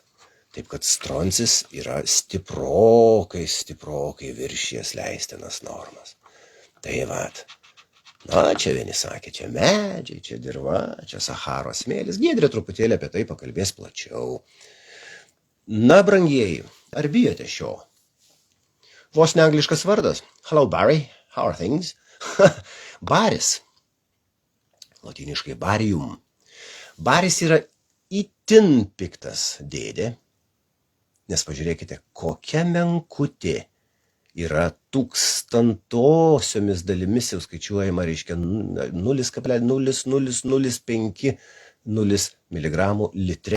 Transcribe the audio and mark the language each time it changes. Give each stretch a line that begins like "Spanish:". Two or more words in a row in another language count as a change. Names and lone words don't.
Lithuanian: Taip kad stroncis yra stiprokai viršijęs leistinas normas. Tai vat. Na, čia vieni sakė, čia medžiai, čia dirva, čia Saharos smėlis. Giedrė truputėlį apie tai pakalbės plačiau. Na, brangieji, ar bijote šio? Vos ne angliškas vardas.
English: Hello, Barry. How are things? Baris.
Lithuanian: Lotyniškai barium. Baris yra itin piktas dėdė. Nes pažiūrėkite, kokia menkutė yra tūkstantosiomis dalimis jau skaičiuojama, reiškia 0,0005 mg litre.